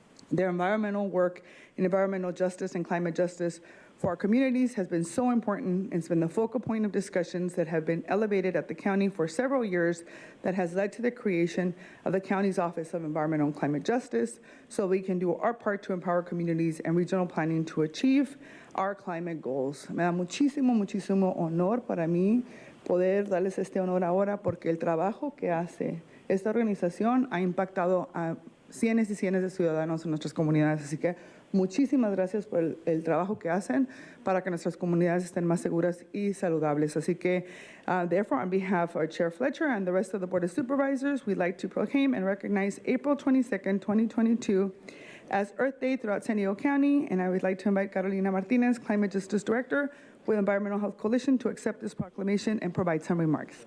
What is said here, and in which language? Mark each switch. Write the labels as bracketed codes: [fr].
[en] Their environmental work in environmental justice and climate justice for our communities has been so important. It's been the focal point of discussions that have been elevated at the county for several years that has led to the creation of the county's Office of Environmental and Climate Justice so we can do our part to empower communities and regional planning to achieve our climate goals. [es] Me da muchísimo honor para mí poder darles este honor ahora porque el trabajo que hace esta organización ha impactado a cientos y cientos de ciudadanos en nuestras comunidades. Así que muchísimas gracias por el trabajo que hacen para que nuestras comunidades estén más seguras y saludables. Así que, [en] therefore, on behalf of our Chair Fletcher and the rest of the Board of Supervisors, we'd like to proclaim and recognize April 22nd, 2022 as Earth Day throughout San Diego County, and I would like to invite Carolina Martinez, Climate Justice Director with Environmental Health Coalition, to accept this proclamation and provide some remarks.